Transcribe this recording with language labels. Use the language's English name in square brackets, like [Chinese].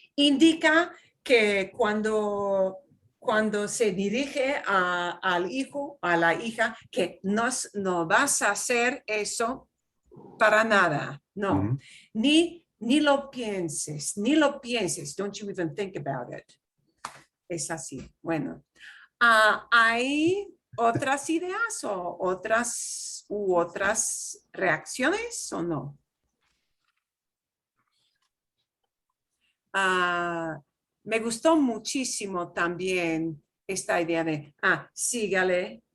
[Spanish] Indica que cuando se dirige al hijo, a la hija, que no vas a hacer eso para nada, no. Ni lo pienses, [English] don't you even think about it. [Spanish] Es así, bueno. ¿Hay otras ideas o otras reacciones o no? Me gustó muchísimo también esta idea de, sígale.